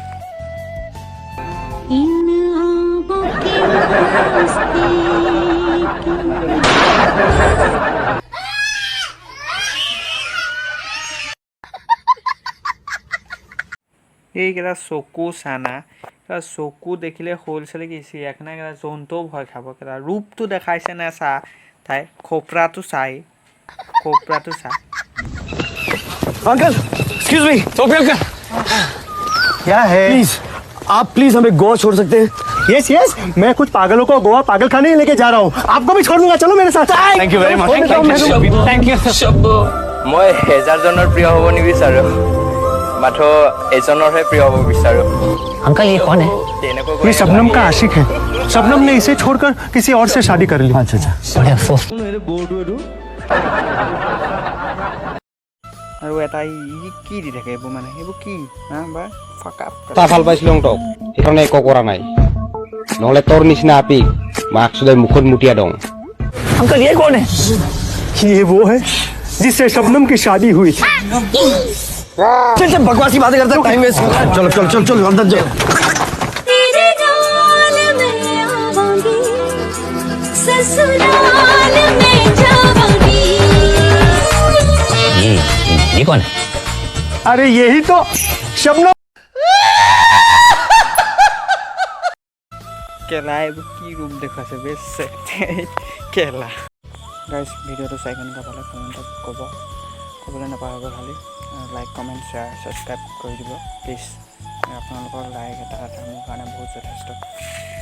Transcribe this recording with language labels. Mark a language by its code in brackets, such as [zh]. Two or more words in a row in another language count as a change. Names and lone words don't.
[as] এইকেইটা চকু চানা, চকু দেখিলে সৰু ছোৱালী কি চিৰিয়াখানা কেইটা জন্তুও ভয় খাব। কেইটা ৰূপটো দেখাইছে নে চা, তাই খোপৰাটো চা। [hi] अंकल [en] excuse me [hi] सोफी अंकल क्या है प्लीज आप प्लीज हमें गोवा छोड़ सकते हैं [en] yes yes [hi] मैं कुछ पागलों को गोवा पागल खाने लेके जा रहा हूँ आपको भी छोड़ दूंगा चलो मेरे साथ [en] thank you very much thank you [as] মই হেজাৰজনৰ প্ৰিয় হ'ব নিবিচাৰোঁ, মাথো এজনৰহে প্ৰিয় হ'ব বিচাৰোঁ। [hi] अंकल ये कौन है ये शबनम का आशिक है शबनम ने इसे छोड़कर किसी और से शादी कर ली अच्छा अच्छा बड़े अफसोस [as] আৰু এটা ই কি দি থাকে এইবোৰ, মানে এইবোৰ কি বা ফাকা তা ভাল পাইছিলো তোক সেইকাৰণে একো কৰা নাই, নহ'লে তোৰ নিচিনা আপি মাক সদায় মুখত মুটিয়া দওঁ। [hi] अंकल ये कौन है ये वो है जिससे शबनम की शादी हुई थी फिर से बकवासी बातें करता [en] time waste [hi] चलो चलो चलो चलो अंदर जाओ [pa] तेरे जाल में आवांगी ससुराल में जावांगी [hi] ये कौन है अरे यही तो शबनम [as] কেলা এইবোৰ কি ৰূপ দেখুৱাইছে বেছ কেলা। গাইজ ভিডিঅ'টো চাই কেনেকুৱা পালে কমেণ্টত ক'বলৈ নাপাহৰিব। খালি [en] like comment share subscribe [as] কৰি দিব প্লিজ। আপোনালোকৰ লাইক এটা মোৰ কাৰণে বহুত যথেষ্ট প্লিজ।